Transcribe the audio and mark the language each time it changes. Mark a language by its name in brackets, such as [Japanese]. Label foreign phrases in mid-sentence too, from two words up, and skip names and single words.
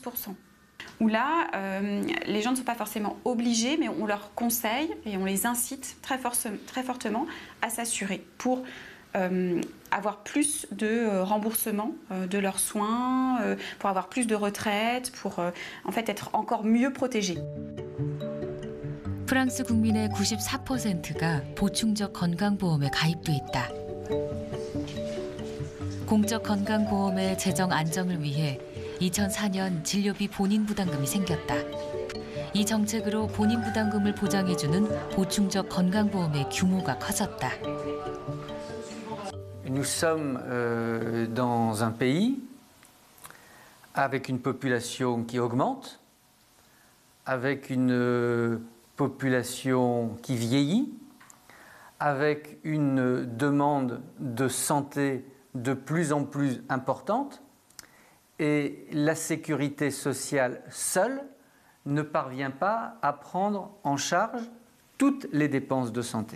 [French] Où là, les gens ne sont pas forcément obligés, mais on leur conseille et on les incite très fortement à s'assurer pour avoir plus de remboursement de leurs soins, pour avoir plus de retraite, pour en fait être encore mieux protégés. [Korean] 프랑스 국민의 94%가 보충적 건강보험에 가입돼 있다. 공적 건강보험의 재정 안정을 위해 2004년 진료비 본인 부담금이 생겼다. 이 정책으로 본인 부담금을 보장해주는 보충적 건강보험의 규모가 커졌다. [French] Nous sommes dans un pays avec une population qui augmente, avec une population qui vieillit, avec une demande de santé de plus en plus importante, et la sécurité sociale seule ne parvient pas à prendre en charge toutes les dépenses de santé.